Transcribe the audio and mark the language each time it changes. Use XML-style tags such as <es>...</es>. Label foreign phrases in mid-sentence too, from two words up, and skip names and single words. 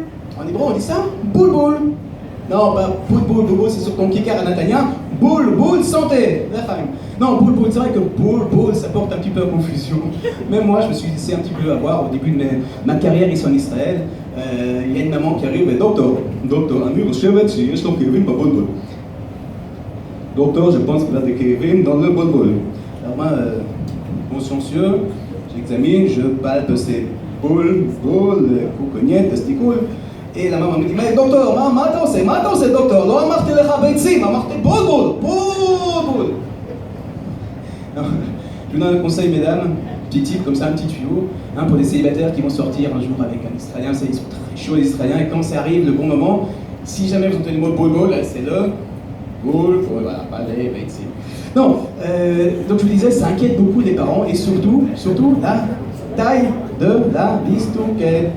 <fr>En hébreu, on dit ça, boule-boule. Non, pas boule-boule, c'est sur ton kikar à Natania. Boule, santé, non, boule, c'est vrai que boule, ça porte un petit peu à confusion. Même moi, je me suis laissé un petit peu avoir au début de ma carrière ici en Israël. Il y a une maman qui arrive et docteur, Amir,</fr> <he>יש לו כאבים בבולבול.</he> <fr>Docteur, je pense qu'il a des כאבים dans le boule. Alors moi, consciencieux, j'examine, je palpe ces boules, coucognettes, testicules. Et la maman me dit, mais docteur,</fr> <he>מה אתה עושה דוקטור? לא אמרתי לך ביצים, אמרתי בולבול.</he> <fr>Je vous donne un conseil, mesdames, petit tip comme ça, un petit tuyau, hein, pour les célibataires qui vont sortir un jour avec un Israélien. Vous savez, ils sont très chauds les Israéliens, et quand ça arrive, le bon moment, si jamais vous entendez le mot boule, c'est le boule, voilà, balai, bitzim. Non, donc je vous disais, ça inquiète beaucoup les parents, et surtout la taille de la bistouquette.</fr>